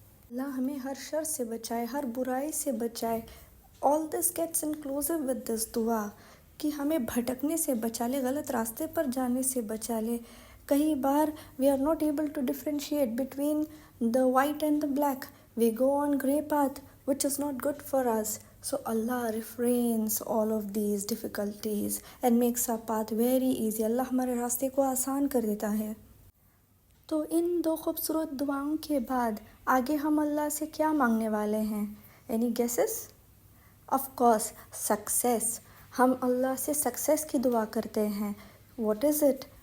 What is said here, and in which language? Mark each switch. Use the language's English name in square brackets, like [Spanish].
[Urdu] اللہ ہمیں ہر شر سے بچائے، ہر برائی سے بچائے۔ [English] All this gets inclusive with this [Urdu] دعا، کہ ہمیں بھٹکنے سے بچا لے، غلط راستے پر جانے سے بچا لے۔ کئی بار [English] we are not able to differentiate between the white and the black. We go on grey path which is not good for us. So Allah refrains all of these difficulties and makes our path very easy. [Urdu] اللہ ہمارے راستے کو آسان کر دیتا ہے۔ تو ان 2 خوبصورت دعاؤں کے بعد آگے ہم اللہ سے کیا مانگنے والے ہیں؟ [English] Any guesses? Of course, success. [Urdu] ہم اللہ سے سکسیس کی دعا کرتے ہیں۔ [English] What is it?